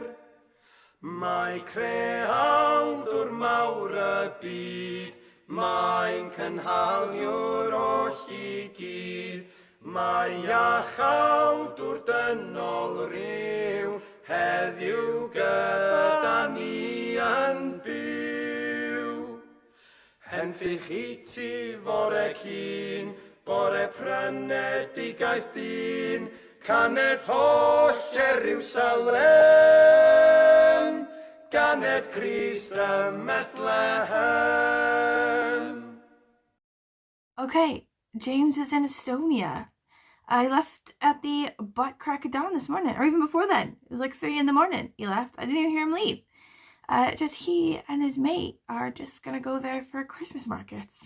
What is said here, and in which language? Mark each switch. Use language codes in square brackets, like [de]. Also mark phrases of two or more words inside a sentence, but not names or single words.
[cy] Mae creawdwr mawr y byd, mae'n cynhaliwr oll I gyd, mae iachawdwr dynol ryw, heddiw gyda ni yn byw. Henffych I ti fore cyn, bore prynedigaeth dyn, caned holl Jerusalem, ganed Christ Bethlehem. [en] Okay, James is in Estonia. I left at the butt crack of dawn this morning, or even before then. It was like 3 in the morning he left. I didn't even hear him leave. Just he and his mate are just gonna go there for Christmas markets.